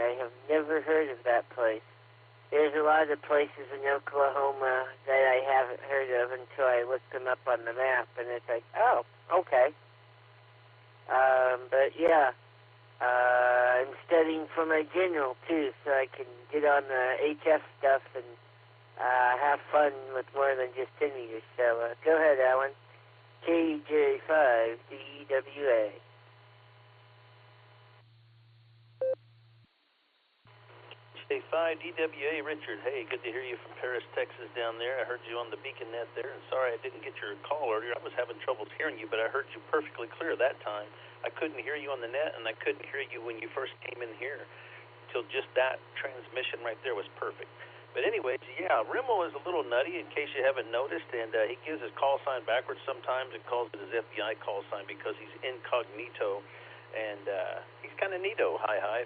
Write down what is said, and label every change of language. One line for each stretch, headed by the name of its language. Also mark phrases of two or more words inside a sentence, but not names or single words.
English: I have never heard of that place. There's a lot of places in Oklahoma that I haven't heard of until I looked them up on the map, and it's like, oh, okay. But yeah, I'm studying for my general too, so I can get on the HF stuff and have fun with more than just 10 meters. So go ahead, Alan. KJ5DWA. KJ5DWA, Richard. Hey, good to hear you from Paris, Texas down there. I heard you on the Beacon Net there, and sorry I didn't get your call earlier. I was having troubles hearing you, but I heard you perfectly clear that time. I couldn't hear you on the net, and I couldn't hear you when you first came in here. Till just that transmission right there was perfect. But anyways, yeah, Rimmel is a little nutty in case you haven't noticed, and he gives his call sign backwards sometimes and calls it his FBI call sign because he's incognito, and he's kind of neato, hi.